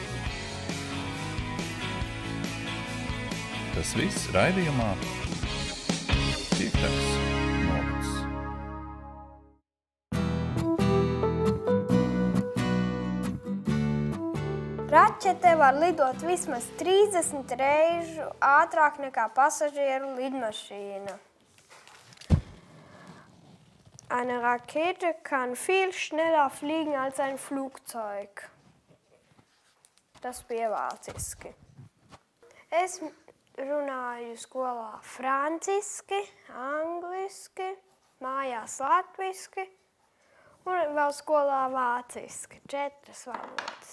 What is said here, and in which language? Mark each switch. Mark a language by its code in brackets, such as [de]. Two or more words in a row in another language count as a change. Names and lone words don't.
[lv] Tas viss raidījumā 5. novads. Raķete var lidot vismaz 30 reižu ātrāk nekā pasažieru lidmašīna. [de] Eine Rakete kann viel schneller fliegen als ein Flugzeug. [lv] Tas bija vāciski. Es runāju skolā franciski, angliski, mājās latviski un vēl skolā vāciski. 4 valodas.